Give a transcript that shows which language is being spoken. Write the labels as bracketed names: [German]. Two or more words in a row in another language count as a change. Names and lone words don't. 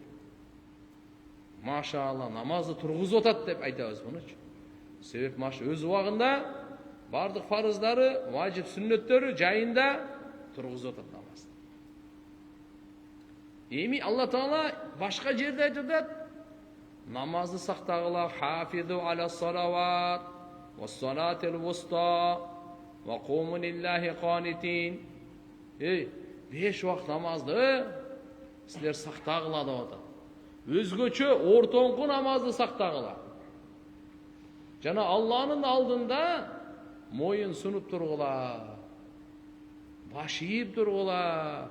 [Kyrgyz] Машалла, намазды тургузуп атат деп айтабыз мунучу. Себеп өз убагында бардык фарыздары, важип сүннөттөрү жайында тургузуп атат намазды. Эми Алла Таала башка жерде айтат: намазды сактагыла, [Arabic] حافظوا على الصلوات و الصلاة الوسطى و قوموا لله قانتين. [Kyrgyz] 5 вакыт намазды силер сактагыла деп атат. өзгөчө ортоңку намазды сактагыла. Жана Алланын алдында моюн сунуп тургула, баш ийип тургула.